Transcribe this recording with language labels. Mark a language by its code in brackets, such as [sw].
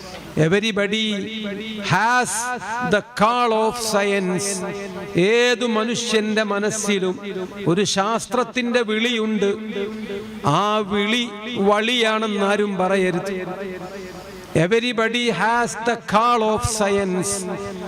[en] Everybody has the call of science. [ml] ഏതു മനുഷ്യന്റെ മനസ്സിലും ഒരു ശാസ്ത്രത്തിന്റെ വിളിയുണ്ട്. ആ വിളി വളിയാണെന്നാരും പറയരുത്. [en] Everybody has the call of science.